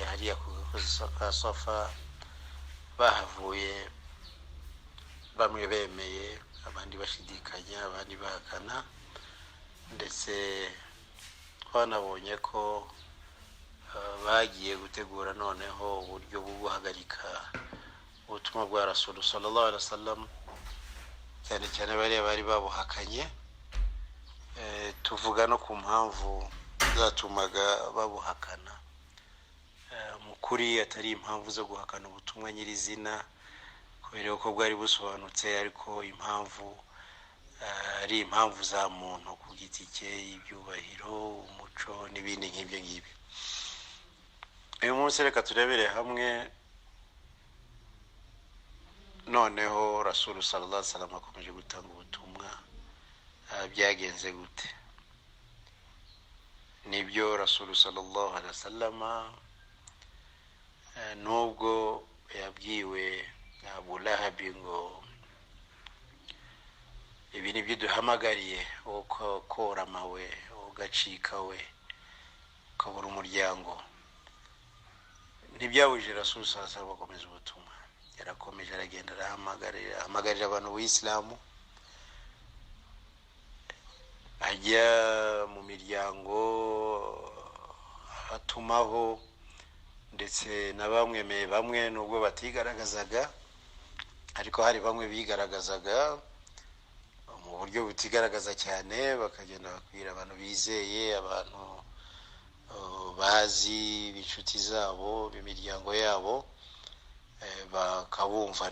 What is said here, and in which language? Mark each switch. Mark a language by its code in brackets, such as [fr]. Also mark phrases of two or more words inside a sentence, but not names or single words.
[rw] hariya ku Safa, bahavuye bamwe bemeye, abandi bashidikanya, abandi bahakana, ndetse twanabonye ko bagiye gutegura noneho uburyo bwo guhagarika ubutumwa bwa Rasul [ar] صلى الله عليه وسلم, [rw] cyane cyane bari babuhakanye. Tuvuga no ku mpamvu zatumaga babuhakana. Mukuri atari impamvu zo guhakana ubutumwa nyirizina kubera ko bwari busobanutse, ariko impamvu ari impamvu za muntu ku giti cye, ibyubahiro, umuco n'ibindi nk'ibyo ngibyo. Uyu munsi reka turebere hamwe noneho Rasul [ar] صلى الله عليه وسلم [rw] akomeje gutanga ubutumwa, byagenze gute. Nibyo Rasul [ar] صلى الله عليه وسلم [rw] nubwo yabwiwe Abu Lahab ngo ibi nibyo duhamagariye, uko koramawe ugacika we ukabura umuryango, ntibyabujije Rasul [ar] صلى الله عليه وسلم [rw] gukomeza ubutumwa. Yarakomeje aragenda ahamagarira abantu b'Islamu, ajya mu miryango atumaho, ndetse na bamwemeye bamwe nubwo batigaragazaga, ariko hari bamwe bigaragazaga mu buryo butigaragaza cyane, bakagenda bakwira abantu bizeye, abantu bazi b'inshuti zabo, b'imiryango yabo, bakabumva.